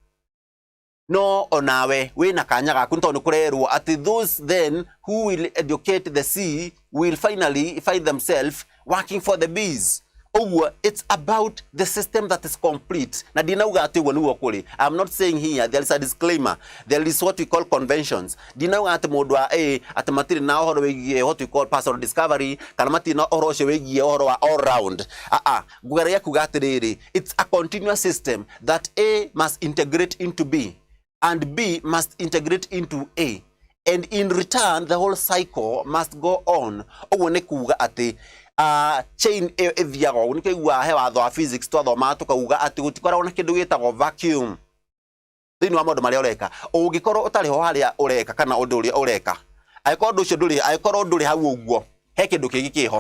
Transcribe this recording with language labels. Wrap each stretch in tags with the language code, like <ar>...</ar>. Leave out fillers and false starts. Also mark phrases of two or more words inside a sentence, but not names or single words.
<ki>No onawe we na kanya gaku ntondu kurerwo ati</ki> <en>those then who will educate the C will finally find themselves working for the B's. Oh, it's about the system that is complete.</en> <ki>Na dinauga ati ugo niwo kuri.</ki> <en>I'm not saying here, there is a disclaimer. There is what we call conventions.</en> <ki>Dinauga ati mundu wa A ati matiri na ohoro wegie</ki> <en>what we call personal discovery,</en> <ki>kana matiri na ohoro cio wegie ohoro wa</ki> <en>all round.</en> <ki>Gugaria kuga atiriri,</ki> <en>it's a continuous system that A must integrate into B and B must integrate into A. And in return, the whole cycle must go on.</en> <ki>Ogo ne kuga ati chain ethiago ni kaigua he watho wa physics twathoma tukauga ati gutikoragwo na kindu gitagwo vacuum thini wa maundu maria ureka. Ungikorwo utari ho haria ureka kana undu uria ureka, aikorwo ndu ucio nduri, aikorwo nduri hau uguo, he kindu kingi kiho.</ki>